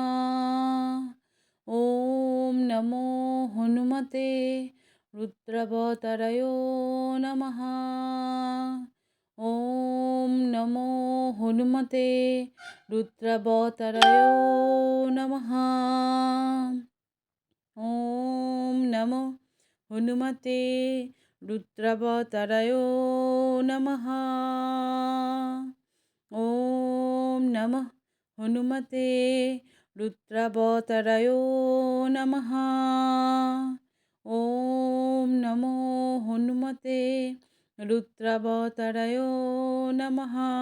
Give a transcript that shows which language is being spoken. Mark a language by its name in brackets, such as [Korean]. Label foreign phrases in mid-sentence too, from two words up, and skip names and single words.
[Sanskrit] ওম নমো হনুমতে রুদ্রাবতারায় নমঃ। ওম নমো হনুমতে রুদ্রাবতারায় নমঃ। ওম নমো হনুমতে রুদ্রাবতারায় নমঃ। ওম নমঃ हनुमते रुद्रावताराय नमः। ॐ नमो हनुमते रुद्रावताराय नमः।